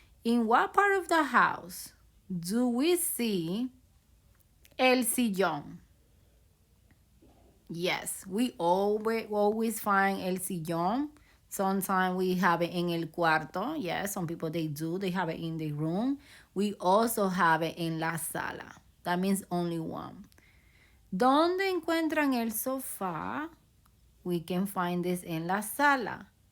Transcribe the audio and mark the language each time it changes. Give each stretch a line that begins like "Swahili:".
English: In what part of the house do we see el sillón? Yes, we always find el sillón. Sometimes we have it in el cuarto. Yes, some people they do. They have it in the room. We also have it in la sala. That means only one.
Spanish: ¿Dónde encuentran el sofá?
English: We can find this in la sala.